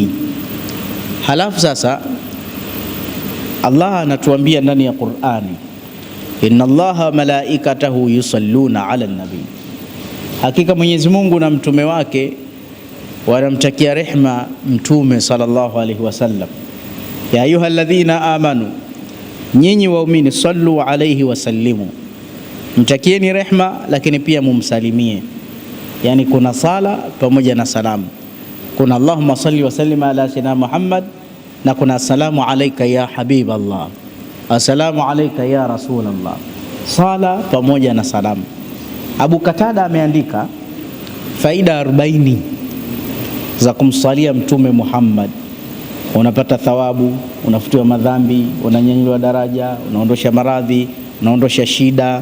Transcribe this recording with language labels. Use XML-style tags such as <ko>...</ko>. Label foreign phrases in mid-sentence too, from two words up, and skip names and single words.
<sw>Halafu sasa Allah anatuambia ndani ya Qur'ani,</sw> <ar>إن الله ملائكته يصلون على النبي,</ar> <sw>hakika Mwenyezi Mungu na mtume wake wanamtakia rehma mtume</sw> <ar>صلى الله عليه وسلم. يا أيها الذين آمنوا,</ar> <sw>nyinyi waumini,</sw> <ar>صلوا عليه وسلموا,</ar> <sw>mtakieni rehma lakini pia mumsalimie. Yani kuna sala pamoja na salamu. Kuna</sw> <ar>اللهم صل وسلم على سيدنا محمد,</ar> <sw>na kuna</sw> <ar>السلام عليك يا حبيب الله، السلام عليك يا رسول الله.</ar> <sw>Sala pamoja na salamu. Abu Qatada ameandika faida 40 za kumsalia mtume Muhammad. Unapata thawabu, unafutiwa madhambi, unanyanyuliwa daraja, unaondosha maradhi, unaondosha shida.</sw>